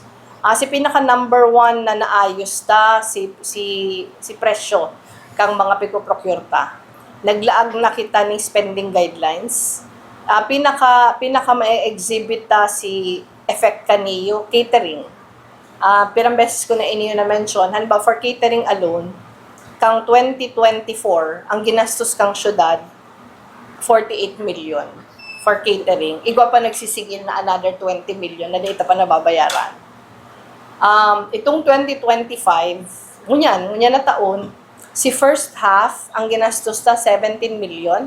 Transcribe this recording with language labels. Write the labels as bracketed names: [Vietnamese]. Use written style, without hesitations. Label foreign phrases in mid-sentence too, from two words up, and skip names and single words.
[Bikol] Si pinaka number one na naayos ta, si presyo, kang mga pico-procure ta. Naglaag na kita ng [English] spending guidelines. [Bikol] Pinaka may-exhibit ta si effect kaniyo, catering. Pirang beses ko na iniyo na mention, halimbawa [English] for catering alone, [Bikol] kang 2024, ang ginastos kang syudad, 48 million [English] for catering. [Bikol] Igwa pa nagsisigil na another 20 million na data pa nababayaran. Itong 2025, ngunyan na taon, si [English] first half, [Bikol] ang ginastos ta 17 million.